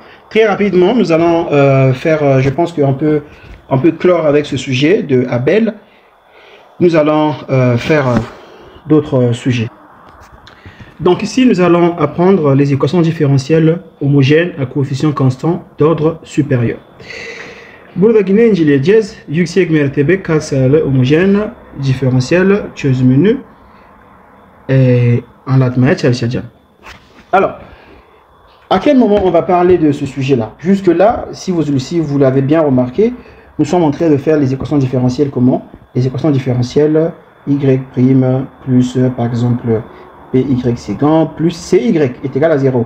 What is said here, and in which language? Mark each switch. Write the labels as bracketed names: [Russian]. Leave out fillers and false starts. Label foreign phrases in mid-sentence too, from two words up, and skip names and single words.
[French] Très rapidement, nous allons faire, je pense qu'on peut clore avec ce sujet de Abel. Nous allons faire d'autres sujets. Donc ici, nous allons apprendre les équations différentielles homogènes à coefficient constant d'ordre supérieur. [Turkish] Burada yine inceleyeceğiz. Yüksek mertebe katsayılı homojen diferansiyel çözümünü anlatmaya çalışacağım. [French] Alors, à quel moment on va parler de ce sujet-là? Jusque-là, si vous l'avez bien remarqué, nous sommes en train de faire les équations différentielles comment? Les équations différentielles y' plus, par exemple, py séquent plus cy est égal à 0.